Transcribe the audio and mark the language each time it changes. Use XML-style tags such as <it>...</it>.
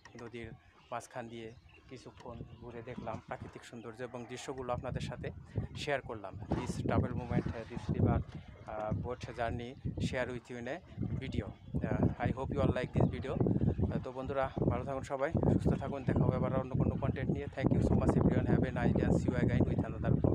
<bn>নদীর মাঝখান দিয়ে কিছুক্ষণ ঘুরে দেখলাম প্রাকৃতিক সৌন্দর্য এবং দৃশ্যগুলো আপনাদের সাথে শেয়ার করলাম।</bn> <en>This travel movement, this river boat journey share with you in a video. I hope you all like this video.</en> <bn>তো বন্ধুরা, ভালো থাকুন, সবাই সুস্থ থাকুন। দেখা হবে আবার অন্য কোনো কন্টেন্ট নিয়ে।</bn> <en>Thank you so much everyone. Have a nice day. See you again with another</en>